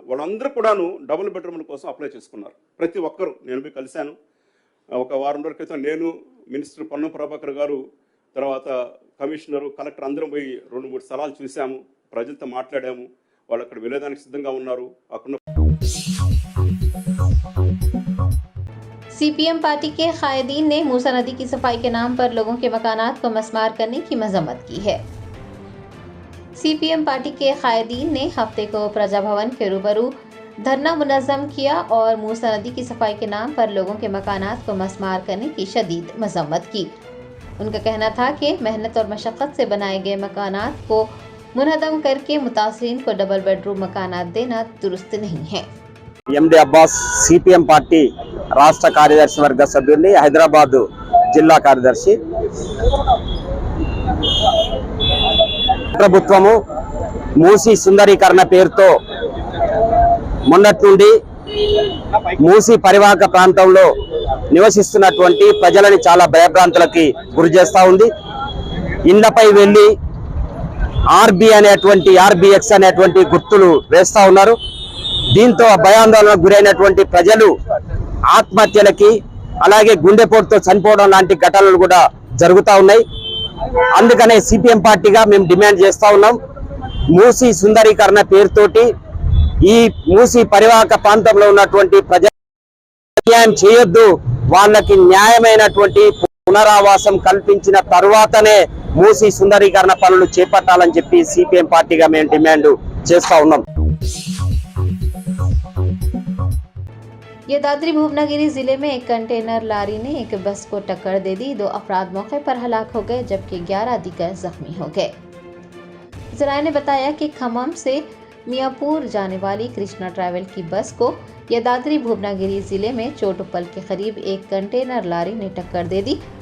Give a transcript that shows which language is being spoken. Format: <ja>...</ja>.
<te>వాళ్ళందరూ కూడాను డబుల్ బెడ్రూమ్ల కోసం అప్లై చేసుకున్నారు. ప్రతి ఒక్కరు. నేను పోయి కలిశాను. ఒక వారం రోజుల క్రితం నేను, మినిస్టర్ పొన్నం ప్రభాకర్ గారు, తర్వాత కమిషనరు, కలెక్టర్ అందరం పోయి 2-3 స్థలాలు చూసాము, ప్రజలతో మాట్లాడాము. వాళ్ళు అక్కడ వెళ్ళేదానికి సిద్ధంగా ఉన్నారు. అక్కడ</te> <hi>सीपीएम पार्टी के कायदीन ने मूसा नदी की सफाई के नाम पर लोगों के मकानात को मस्मार करने की मजम्मत की है। सीपीएम पार्टी के कायदीन ने हफ्ते को प्रजा भवन के रूबरू धरना मुनज़्ज़म किया और मूसा नदी की सफाई के नाम पर लोगों के मकानात को मस्मार करने की शदीद मजम्मत की। उनका कहना था कि मेहनत और मशक्क़त से बनाए गए मकानात को मुनहदम करके मुतासरीन को डबल बेडरूम मकानात देना दुरुस्त नहीं है।</hi> <te>ఎండి అబ్బాస్ సిపిఎం పార్టీ రాష్ట్ర కార్యదర్శి వర్గ సభ్యుల్ని హైదరాబాద్ జిల్లా కార్యదర్శి ప్రభుత్వము మూసి సుందరీకరణ పేరుతో మొన్నటి నుండి మూసి పరివాహక ప్రాంతంలో నివసిస్తున్నటువంటి ప్రజలని చాలా భయభ్రాంతులకి గురి చేస్తూ ఉంది. ఇళ్లపై వెళ్ళి ఆర్బిఎక్స్ అనేటువంటి గుర్తులు వేస్తూ ఉన్నారు. దీంతో భయాందోళనకు గురైనటువంటి ప్రజలు ఆత్మహత్యలకి అలాగే గుండెపోటుతో చనిపోవడం లాంటి ఘటనలు కూడా జరుగుతూ ఉన్నాయి. అందుకనే సిపిఎం పార్టీగా మేము డిమాండ్ చేస్తూ ఉన్నాం, మూసి సుందరీకరణ పేరుతోటి ఈ మూసి పరివాహక ప్రాంతంలో ఉన్నటువంటి ప్రజలు న్యాయం చేయొద్దు, వాళ్ళకి న్యాయమైనటువంటి పునరావాసం కల్పించిన తర్వాతనే మూసి సుందరీకరణ పనులు చేపట్టాలని చెప్పి సిపిఎం పార్టీగా మేము డిమాండ్ చేస్తూ ఉన్నాం.</te> <hi>यदाद्री भुवनागिरी जिले में एक कंटेनर लारी ने एक बस को टक्कर दे दी। 2 अफराद मौके पर हलाक हो गए जबकि 11 दीगर जख्मी हो गए। जराये ने बताया कि खम्मम से मियापुर जाने वाली कृष्णा ट्रैवल की बस को यदाद्री भुवनागिरी जिले में चोटुपल के करीब एक कंटेनर लारी ने टक्कर दे दी।</hi>